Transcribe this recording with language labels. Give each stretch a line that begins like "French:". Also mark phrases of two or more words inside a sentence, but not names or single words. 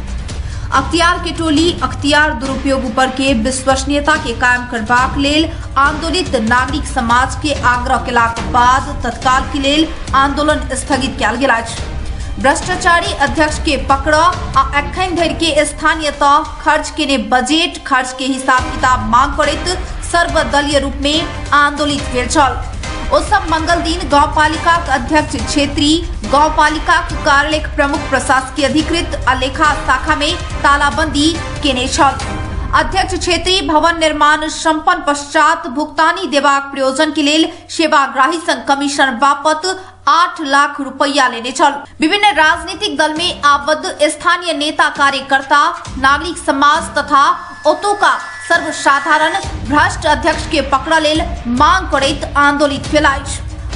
Maithili: अख्तियार के टोली अख्तियार दुरुपयोग पर के विश्वसनीयता के कायम करबाक लेल आंदोलित नागरिक समाज के आग्रह केलाक बाद तत्काल के लेल आंदोलन स्थगित कयल गेल अछि। भ्रष्टाचारी अध्यक्ष के पकड़ आ एखन धरि के स्थानीय तह खर्च केने बजट खर्च के हिसाब किताब मांग करैत सर्वदलीय रूप में आंदोलित भेल छल। ओ सब मंगल दिन गाउँपालिका अध्यक्ष छेत्री गाउँपालिका कार्यालय प्रमुख प्रशासकीय अधिकृत आ लेखा शाखा में तालाबंदी केने छल। अध्यक्ष छेत्री भवन निर्माण संपन्न पश्चात भुगतानी देबाक प्रयोजन के लेल सेवाग्राही संग कमीशन बापत 8 लाख रुपया लेने छल। विभिन्न राजनीतिक दल में आबद्ध स्थानीय नेता कार्यकर्ता नागरिक समाज तथा ओतुका सर्वसाधारण भ्रष्ट अध्यक्ष के पकड़ लेल मांग करैत आंदोलित भेल अछि।